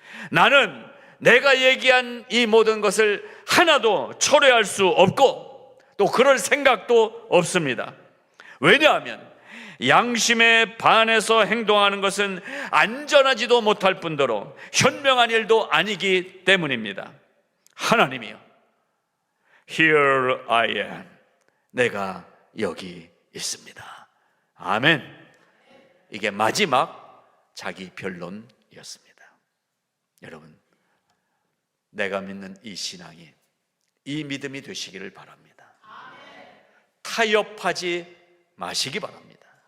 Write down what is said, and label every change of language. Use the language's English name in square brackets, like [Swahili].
[Korean] 나는 내가 얘기한 이 모든 것을 하나도 철회할 수 없고 또 그럴 생각도 없습니다. 왜냐하면 양심에 반해서 행동하는 것은 안전하지도 못할 뿐더러 현명한 일도 아니기 때문입니다. 하나님이여, [English] Here I am. [Korean] 내가 여기 있습니다. 아멘. 이게 마지막 자기 변론이었습니다. 여러분, 내가 믿는 이 신앙이 이 믿음이 되시기를 바랍니다. 타협하지 마시기 바랍니다.